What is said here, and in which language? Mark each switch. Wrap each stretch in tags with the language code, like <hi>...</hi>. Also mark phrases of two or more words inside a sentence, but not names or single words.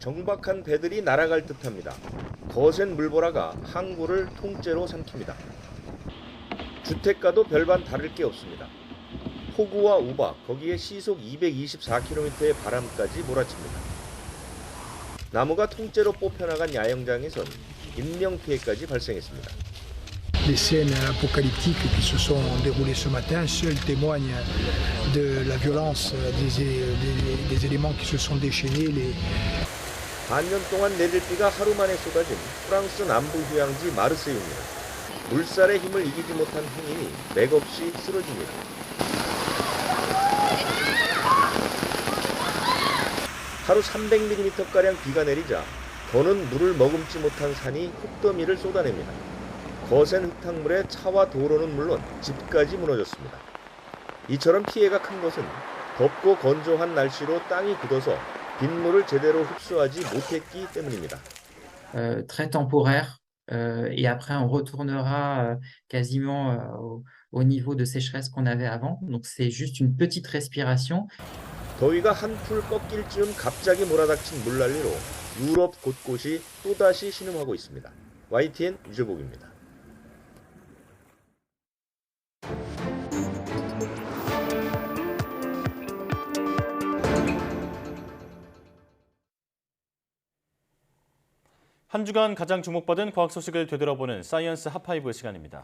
<ko>정박한 배들이 날아갈 듯합니다. 거센 물보라가 항구를 통째로 삼킵니다. 주택가도 별반 다를 게 없습니다. 폭우와 우박, 거기에 시속 224km의 바람까지 몰아칩니다. 나무가 통째로 뽑혀나간 야영장에선 인명피해까지 발생했습니다.</ko> <fr>Les scènes apocalyptiques qui se sont déroulées ce matin seules témoignent de la violence des éléments qui se sont déchaînés.</fr> <ko>반년 동안 내릴 비가 하루 만에 쏟아진 프랑스 남부 휴양지 마르세유입니다. 물살의 힘을 이기지 못한 행인이 맥없이 쓰러집니다. 하루 300mm가량 비가 내리자 더는 물을 머금지 못한 산이 흙더미를 쏟아냅니다. 거센 흙탕물에 차와 도로는 물론 집까지 무너졌습니다. 이처럼 피해가 큰 것은 덥고 건조한 날씨로 땅이 굳어서 빗물을 제대로 흡수하지 못했기 때문입니다.</ko> <fr>Très temporaire et après on retournera quasiment au niveau de sécheresse qu'on avait avant. Donc c'est juste une petite respiration.</fr> <ko>더위가 한풀 꺾일 즈음 갑자기 몰아닥친 물난리로 유럽 곳곳이 또다시 신음하고 있습니다. YTN 유재복입니다. 한 주간 가장 주목받은 과학 소식을 되돌아보는 사이언스 핫5 시간입니다.</ko>